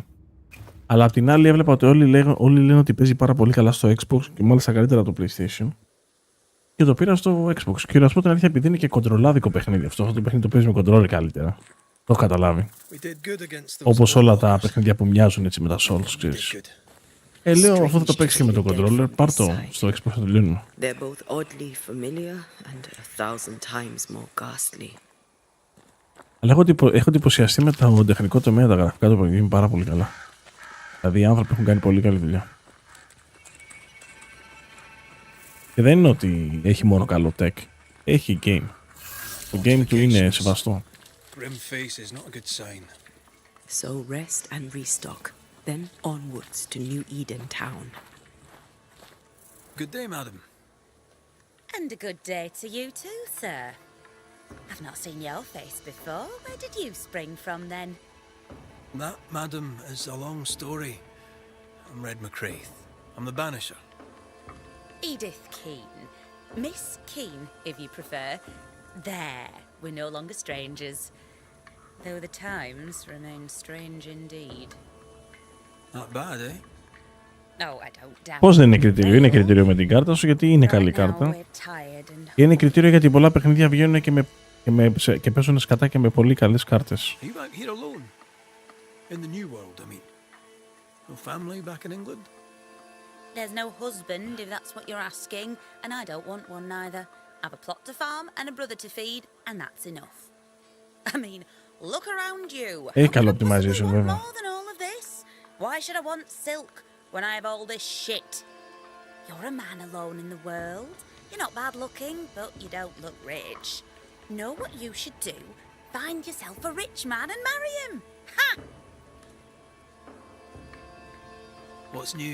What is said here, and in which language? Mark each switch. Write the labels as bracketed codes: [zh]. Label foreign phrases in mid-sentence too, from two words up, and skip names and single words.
[el] Αλλά απ' την άλλη έβλεπα ότι όλοι λένε ότι παίζει πάρα πολύ καλά στο Xbox και μάλιστα καλύτερα από το PlayStation. Και το πήρα στο Xbox. Και να σου πω την αλήθεια, επειδή είναι και κοντρολάδικο παιχνίδι αυτό το παιχνίδι το παίζει με κοντρόλ καλύτερα. Το έχω καταλάβει. Όπως όλα τα παιχνίδια που μοιάζουν έτσι με τα Souls, ξέρεις. Λέω, αφού θα το παίξεις και με το controller, πάρ' το στο Xbox να το λύνουμε. [en] They're both oddly familiar and 1,000 times more ghastly. [el] Αλλά έχω εντυπωσιαστεί με το τεχνικό τομέα, τα γραφικά του παιχνιδιού είναι πάρα πολύ καλά. Δηλαδή οι άνθρωποι έχουν κάνει πολύ καλή δουλειά. Και δεν είναι ότι έχει μόνο καλό tech. Έχει game. Το game του είναι σεβαστό. [en] So rest and restock. Then onwards to New Eden Town. Good day, madam. And a good day to you too, sir. I've not seen your face before. Where did you spring from then? That, madam, is a long story. I'm Red McCraith. I'm the Banisher. Edith Keane. Miss Keane, if you prefer. There, we're no longer strangers. Though the times remain strange indeed. Not bad, eh? Oh, I don't doubt. [el] Πώς δεν είναι κριτήριο? Είναι κριτήριο με την κάρτα σου γιατί είναι καλή κάρτα. Είναι κριτήριο γιατί πολλά παιχνίδια βγαίνουν και παίζουν σκατά και με πολύ καλές κάρτες. [en] Are you out here alone? In the new world, I mean. No family back in England? There's no husband, if that's what you're asking, and I don't want one neither. I've a plot to farm and a brother to feed, and that's enough. I mean, look around you. [el] Έχει καλό optimization βέβαια. [en] More than all of this? Why should I want silk when I have all this shit? You're a man alone in the world. You're not bad looking, but you don't look rich. Know what you should do? Find yourself a rich man and marry him. Ha! What's new?